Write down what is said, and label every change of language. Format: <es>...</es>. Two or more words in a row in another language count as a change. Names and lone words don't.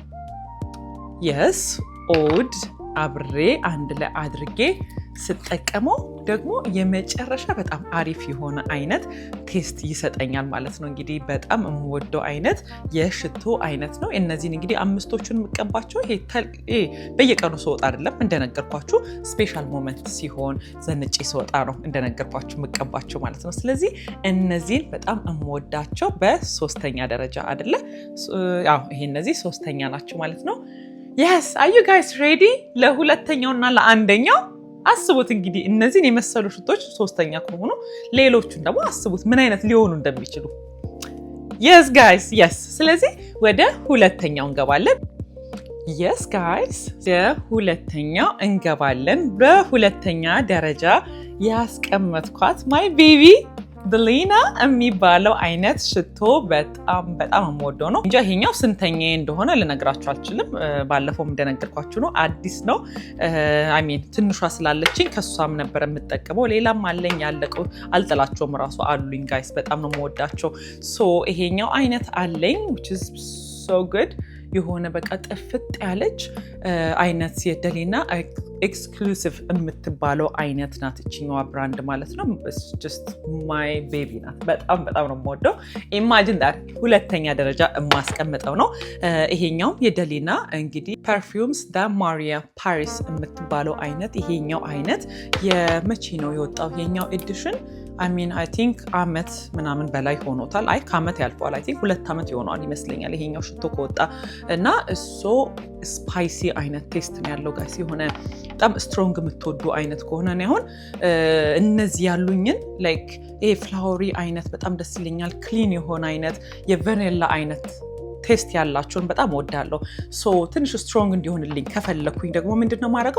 <am>የስ ኦድ አብሬ አንድ ላይ አድርጌ ስጠቀመው ደግሞ የመጨረሻ በጣም አሪፍ የሆነ አይነት ቴስት ይሰጠኛል ማለት ነው። እንግዲህ በጣም የምወደው አይነት የሽቶ አይነት ነው። እነዚህን እንግዲህ 5ቶቹን የምቀባቸው ይሄ በየቀኑ ስወጣ አይደለም፣ እንደነገርኳችሁ</am> <en>special moment</en> <am>ሲሆን ዘንጬ ስወጣ ነው እንደነገርኳችሁ የምቀባቸው ማለት ነው። ስለዚህ እነዚህን በጣም የምወዳቸው በሶስተኛ ደረጃ አይደለ? ይሄ እነዚህ ሶስተኛ ናቸው ማለት ነው።</am> <en>yes are you guys ready</en> <am>ለሁለተኛውና ለአንደኛው? አስቡት እንግዲህ እነዚህን የመሰሉ ሽቶች ሶስተኛ ከሆኑ ሌሎቹን ደግሞ አስቡት ምን አይነት ሊሆኑ እንደሚችሉ።</am> <en>yes guys yes</en> <am>ስለዚህ ወደ ሁለተኛው እንገባለን።</am> <en>yes guys</en> <am>የሁለተኛው እንገባለን። በሁለተኛ ደረጃ ያስቀመጥኳት</am> <en>my baby</en> <am>ብሊና የሚባለው አይነት ሽቶ በጣም የምወደው ነው። እንጃ ይሄኛው ስንተኛ እንደሆነ ልነግራችሁ አልችልም። ባለፈው እንደነገርኳችሁ ነው፣ አዲስ ነው። ትንሿ ስላለችኝ ከሷም ነበር የምጠቀመው። ሌላም አለኝ ያለቀው አልጥላቸውም፣ ራሱ አሉኝ ጋይስ። በጣም ነው የምወዳቸው። ይሄኛው አይነት አለኝ</am> <en>which is so good</en> <am>የሆነ በቃ ጥፍጥ ያለች አይነት የደሊና ኤክስክሉሲቭ የምትባለው አይነት ናት እችኛዋ ብራንድ ማለት ነው።</am> <en>just my baby</en> <am>ናት። በጣም ነው የምወደው።</am> <en>imagine that</en> <am>ሁለተኛ ደረጃ የማስቀምጠው ነው። ይሄኛው የደሊና እንግዲህ ፐርፊውምስ ዳ ማሪያ ፓሪስ የምትባለው አይነት ይሄኛው አይነት የመቼ ነው የወጣው ይሄኛው ኤዲሽን?</am> <en>I think</en> <am>አመት ምናምን በላይ ሆኖታል። ከአመት ያልፈዋል።</am> <en>I think</en> <am>2 ዓመት ይሆነዋል ይመስለኛል ይሄኛው ሽቶ ከወጣ እና እሱ ስፓይሲ አይነት ቴስት ነው ያለው ጋይስ። የሆነ በጣም ስትሮንግ የምትወዱ አይነት ከሆነ ነው አሁን እነዚህ ያሉኝን ላይክ ይሄ ፍላወሪ አይነት በጣም ደስ ይለኛል። ክሊን የሆነ አይነት የቫኒላ አይነት ቴስት ያላቸውን በጣም ወዳለሁ። ትንሽ ስትሮንግ እንዲሆንልኝ ከፈለኩኝ ደግሞ ምንድነው ማድረገው?</am>